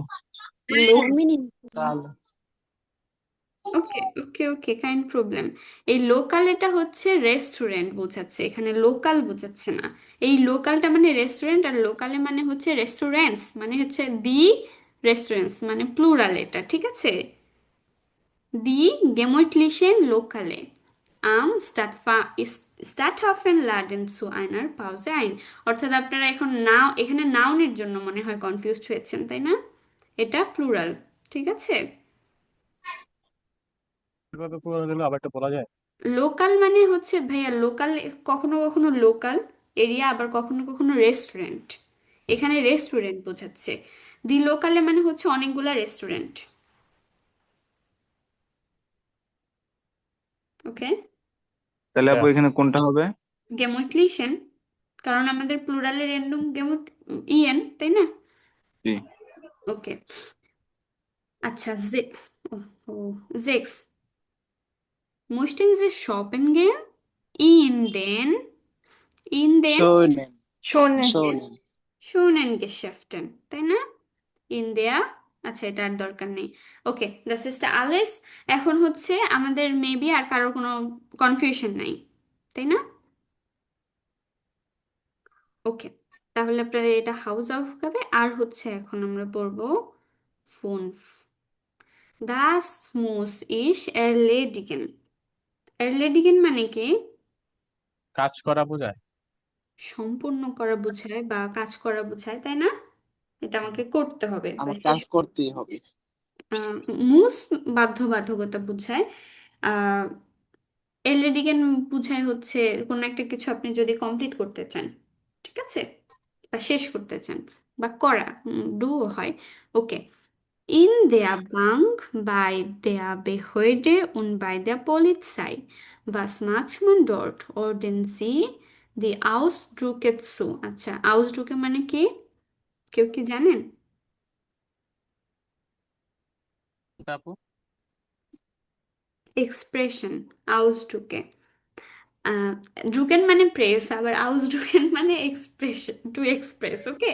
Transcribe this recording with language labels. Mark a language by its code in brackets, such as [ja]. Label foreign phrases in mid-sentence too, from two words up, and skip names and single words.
[bn] তাহলে ওকে, ওকে, ওকে, [de] kein Problem. [bn] এই লোকাল এটা হচ্ছে রেস্টুরেন্ট বোঝাচ্ছে, এখানে লোকাল বোঝাচ্ছে না। এই লোকালটা মানে রেস্টুরেন্ট, আর লোকালে মানে হচ্ছে রেস্টুরেন্টস, মানে হচ্ছে [en] the restaurants, [bn] মানে প্লুরাল এটা, ঠিক আছে? [de] Die gemütlichen Lokale am Stadthafen laden zu einer Pause ein। [bn] অর্থাৎ আপনারা এখন নাও এখানে নাউনের জন্য মনে হয় কনফিউজড হয়েছেন, তাই না? এটা প্লুরাল, ঠিক আছে? কিভাবে পুরো দিলো আবার একটু বলা যায়? লোকাল মানে হচ্ছে ভাইয়া লোকাল, কখনো কখনো [en] local area, [bn] আবার কখনো কখনো রেস্টুরেন্ট। এখানে রেস্টুরেন্ট বোঝাচ্ছে। দি লোকালে মানে হচ্ছে অনেকগুলা রেস্টুরেন্ট। ওকে। তাহলে আপু হ্যাঁ। এখানে কোনটা হবে? গেমুটলিশন, কারণ আমাদের প্লুরালের এন্ডুং গেমুট ইয়েন, তাই না? জি। ওকে। আচ্ছা, জে ও ও জেক্স [de] möchten Sie shoppen gehen in den in den [bn] শোনেন শোনে শোনেন [de] schönen Geschäften, [bn] তাই না? ইন দেয়া। আচ্ছা, এটা আর দরকার নেই। ওকে, [de] das ist alles. [bn] এখন হচ্ছে আমাদের মেবি আর কারোর কোনো কনফিউশন নাই, তাই না? ওকে, তাহলে আপনাদের এটা হাউস অফ হবে। আর হচ্ছে এখন আমরা পড়বো ফোন। [de] Das muss ich erledigen। [bn] erledigen মানে কি? কাজ করা বোঝায়। সম্পূর্ণ করা বোঝায় বা কাজ করা বোঝায়, তাই না? এটা আমাকে করতে হবে বা আমার শেষ। কাজ করতেই হবে। মুস বাধ্যবাধকতা বোঝায়। আহ এরলেডিগেন বুঝায় হচ্ছে কোনো একটা কিছু আপনি যদি কমপ্লিট করতে চান, ঠিক আছে, বা শেষ করতে চান, বা করা ডু হয়। ওকে। [de] In der Bank, bei der Behörde und bei der Polizei. Was macht man dort? Ordnen Sie die Ausdrücke zu। [bn] আচ্ছা, Ausdrücke মানে কি? কেউ কি জানেন? তা আপু এক্সপ্রেশন, Ausdrücke। ড্রুকেন মানে প্রেস, আবার Ausdrücken মানে এক্সপ্রেশন, [en] to express. [bn] ওকে।